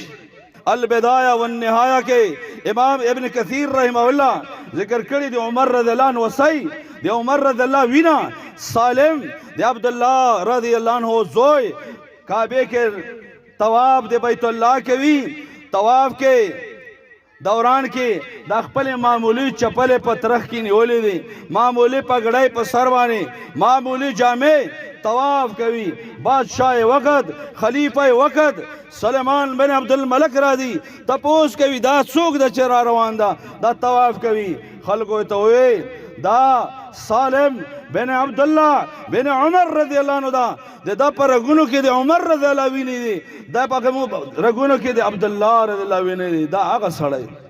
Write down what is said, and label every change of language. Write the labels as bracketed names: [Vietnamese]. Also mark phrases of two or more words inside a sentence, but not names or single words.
[Pashto] البدایه والنهایه کې امام ابن کثیر [Arabic] رحمه الله [Pashto] ذکر کړی د عمر [Arabic] رضی الله عنه [Pashto] وصی، د عمر [Arabic] رضی الله [Pashto] وینا سالم د عبدالله [Arabic] رضی الله عنه [Pashto] زوی کعبه کې طواف د بیت الله کوي، طواف کې دوران کې د خپل معمولی چپلې په ترخ کې نیولې دي، معمولی پګړۍ په سر باندې، معمولی جامې، طواف کوي. بادشاہ وقت خلیفہ وقت سلیمان بن عبد الملک راځي تپوس کوي دا څوک د چې را روان ده، دا طواف کوي. خلکو ته وایي دا سالم بن عبدالله بن عمر [Arabic] رضی الله عنه [Pashto] ده، د دا په رګونو کې د عمر [Arabic] رضی الله [Pashto] ویني دي، دا په رګونو کې د عبدالله [Arabic] رضی الله [Pashto] ویني دي، دا هغه سړی.